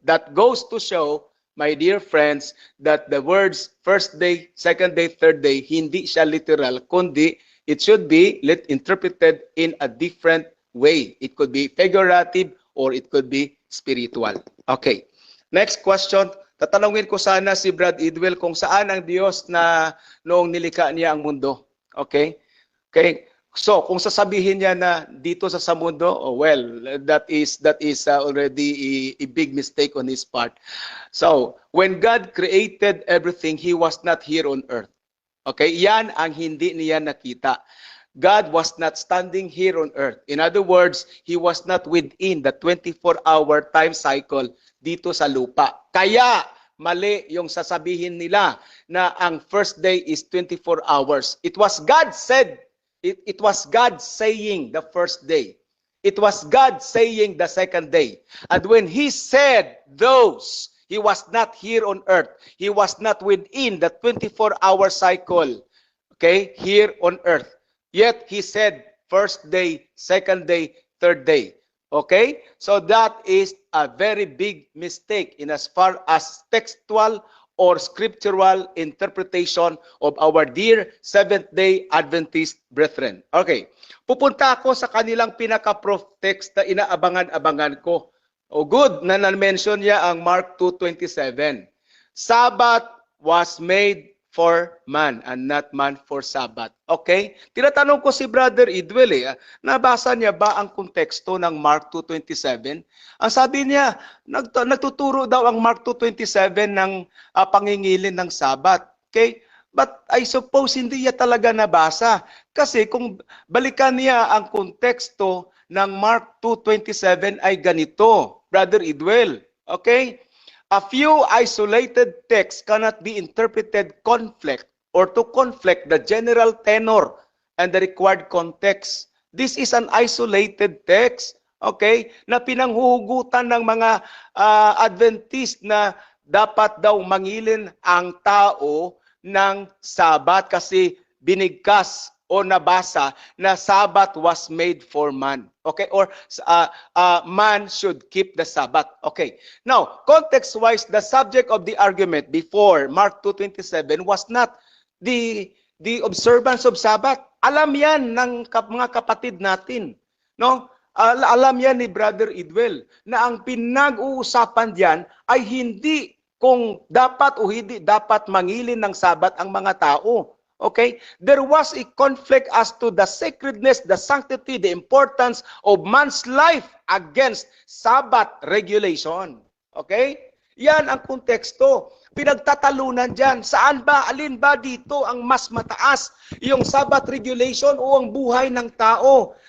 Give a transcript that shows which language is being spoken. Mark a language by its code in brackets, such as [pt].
[en] That goes to show, my dear friends, that the words first day, second day, third day, [tl] hindi siya literal, kundi [en] it should be interpreted in a different way. It could be figurative or it could be spiritual. Okay. Next question. [tl] Tatanungin ko sana si Brad Idwell kung saan ang Diyos na noong nilikha niya ang mundo. [en] Okay? Okay. So, [tl] kung sasabihin niya na dito sa mundo, [en] oh, well, that is already a big mistake on his part. So, when God created everything, He was not here on earth. Okay? [tl] Yan ang hindi niya nakita. [en] God was not standing here on earth. In other words, He was not within the 24-hour time cycle [tl] dito sa lupa. Kaya, mali yung sasabihin nila na ang first day is 24 hours. [en] It was God said. It was God saying the first day. It was God saying the second day. And when He said those, He was not here on earth. He was not within the 24-hour cycle, okay, here on earth. Yet He said first day, second day, third day. Okay? So that is a very big mistake in as far as textual or scriptural interpretation of our dear Seventh-day Adventist brethren. Okay. [tl] Pupunta ako sa kanilang pinaka-proof text na inaabangan-abangan ko. Oh, good na na-mention niya ang Mark 2:27. [en] Sabbath was made for man and not man for Sabbath. Okay? [tl] Tinatanong ko si Brother Idwell, nabasa niya ba ang konteksto ng Mark 2:27? Ang sabi niya, nagtuturo daw ang Mark 2:27 ng pangingilin ng Sabbath. Okay? [en] But I suppose [tl] hindi niya talaga nabasa. Kasi kung balikan niya ang konteksto ng Mark 2:27 ay ganito, Brother Idwell. [en] Okay? A few isolated texts cannot be interpreted conflict or to conflict the general tenor and the required context. This is an isolated text, [tl] okay, na pinanghuhugutan ng mga Adventist na dapat daw mangilin ang tao ng Sabat kasi binigkas o nabasa na [en] Sabbath was made for man. [tl] Okay? [en] Or man should keep the Sabbath. Okay. Now, context-wise, the subject of the argument before Mark 2:27 was not the observance of Sabbath. [tl] Alam yan ng mga kapatid natin. No? Alam yan ni Brother Idwell na ang pinag-uusapan diyan ay hindi kung dapat o hindi dapat mangilin ng Sabat ang mga tao. [en] Okay? There was a conflict as to the sacredness, the sanctity, the importance of man's life against Sabbath regulation. [tl] Okay? Yan ang konteksto. Pinagtatalunan dyan. Saan ba, alin ba dito ang mas mataas? Yung Sabbath regulation o ang buhay ng tao?